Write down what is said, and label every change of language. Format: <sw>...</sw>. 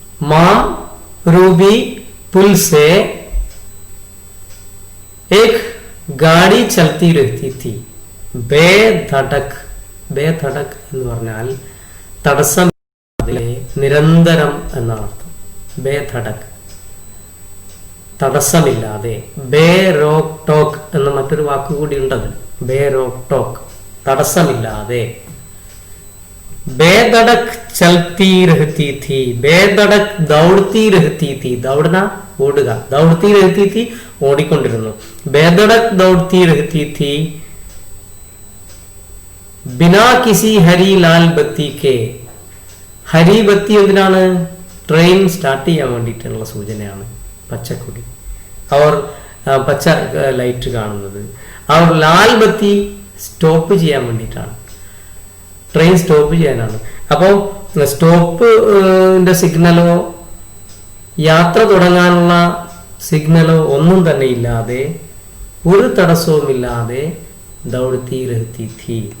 <hi>मां रूबी पुल से एक गाड़ी चलती रहती थी बेधड़क.</hi> <ml>बेधड़क എന്ന് പറഞ്ഞാൽ തടസ്സമില്ലാതെ, നിരന്തരം എന്നാണ് അർത്ഥം. ബേധടക്, തടസ്സമില്ലാതെ. ബേ റോക്ക് ടോക്ക് എന്ന മറ്റൊരു വാക്കുകൂടി ഉണ്ടത്. ബേ റോക്ക് ടോക്ക്, തടസ്സമില്ലാതെ.</ml> <hi>बेधड़क चलती रहती थी. बेधड़क दौड़ती रहती थी. दौड़ना,</hi> <ml>ഓടുക.</ml> <hi>दौड़ती रहती थी,</hi> <ml>ഓടിക്കൊണ്ടിരുന്നു.</ml> <hi>बेधड़क दौड़ती रहती थी बिना किसी हरी लाल बत्ती के.</hi> <ml>ഹരി ബത്തി എന്തിനാണ്? ട്രെയിൻ സ്റ്റാർട്ട് ചെയ്യാൻ വേണ്ടിയിട്ടുള്ള സൂചനയാണ്. പച്ചക്കൊടി, അവർ പച്ച ലൈറ്റ് കാണുന്നത്. അവർ ലാൽ ബത്തി സ്റ്റോപ്പ് ചെയ്യാൻ വേണ്ടിയിട്ടാണ്. ട്രെയിൻ സ്റ്റോപ്പ് ചെയ്യാനാണ്. അപ്പോൾ സ്റ്റോപ്പിന്റെ സിഗ്നലോ യാത്ര തുടങ്ങാനുള്ള സിഗ്നലോ ഒന്നും തന്നെ ഇല്ലാതെ, ഒരു തടസ്സവുമില്ലാതെ</ml> <hi>ദൗड़ती रहती थी.</hi>